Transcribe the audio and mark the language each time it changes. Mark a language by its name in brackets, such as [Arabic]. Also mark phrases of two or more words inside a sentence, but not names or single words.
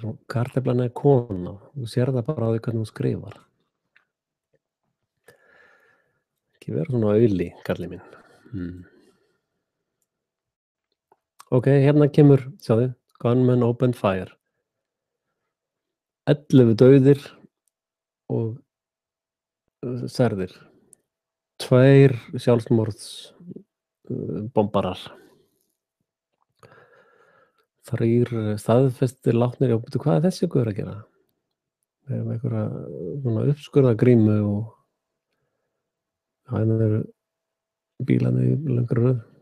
[Icelandic] Karteflan er kona. Þú sérð það bara á því hvernig hún skrifar. Ekki vera svona auðli, Karli minn. Ok, hérna kemur, sjáðu, [English] gunmen opened fire. [Icelandic] 11 dauðir og særðir. 2 sjálfsmorðs bombarar. 3 staðfestir látnir. Já, betur, hvað er þessi gaur að gera? Við erum einhverja svona uppskurðagrímu og hérna eru bílarnir í löngri röð.